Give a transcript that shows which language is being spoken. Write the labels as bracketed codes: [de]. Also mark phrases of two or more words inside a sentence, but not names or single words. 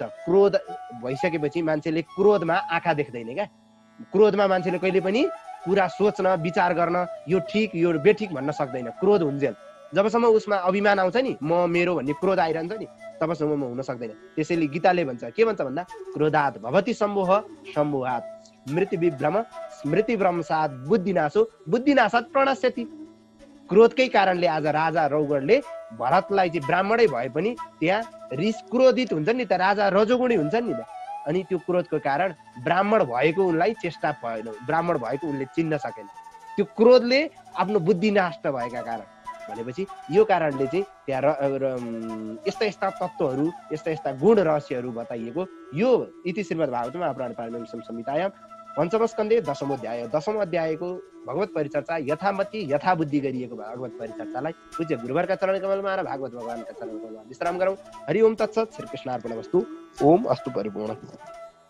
[ne] क्रोध भइसकेपछि मान्छेले क्रोधमा आँखा देख्दैन क्या। क्रोधमा मान्छेले कहिले पनि कुरा सोच्न विचार गर्न यो ठिक यो बेठिक भन्न सक्दैन। क्रोध हुन्जेल जबसम्म उसमा अभिमान आउँछ नि, म मेरो भन्ने क्रोध आइरहन्छ नि, तबसम्म हुन सक्दैन। त्यसैले गीताले भन्छ, के भन्छ भन्दा [sa] क्रोधात् भवति सम्मोह सम्मोहात् स्मृति विभ्रम स्मृति भ्रंशात् बुद्धिनाशो बुद्धिनाशात् प्रणश्यति। [ne] क्रोधकै कारणले आज राजा रौगणले भरतलाई चाहिँ ब्राह्मणै भए पनि त्यहाँ रिस क्रोधित हुन्छ नि त, राजा रजोगुणी हुन्छन् नि त। अनि त्यो क्रोधको कारण ब्राह्मण भएको उनलाई चेष्टा भएन, ब्राह्मण भएको उनले चिन्न सकेन। त्यो क्रोधले आफ्नो बुद्धि नष्ट भएका कारण भनेपछि यो कारणले चाहिँ त्यहाँ यस्ता तत्त्वहरू यस्ता गुण रहस्यहरू बताइएको यो [sa] इति श्रीमद् भागवत महापुराण पारमेयं संहितायां पञ्चम स्कन्धे [ne] 10औं अध्याय 10औं अध्यायको भगवत परिचर्चा यथामति यथाबुद्धि गरिएको भगवत परिचर्चालाई पूज्य गुरुवरका चरण कमलमा र भागवत भगवानका चरण कमलमा विश्राम गरौँ। [sa] हरि ओम तत्सत्। श्री कृष्णार्पणमस्तु। ओम अस्तु परिपूर्ण।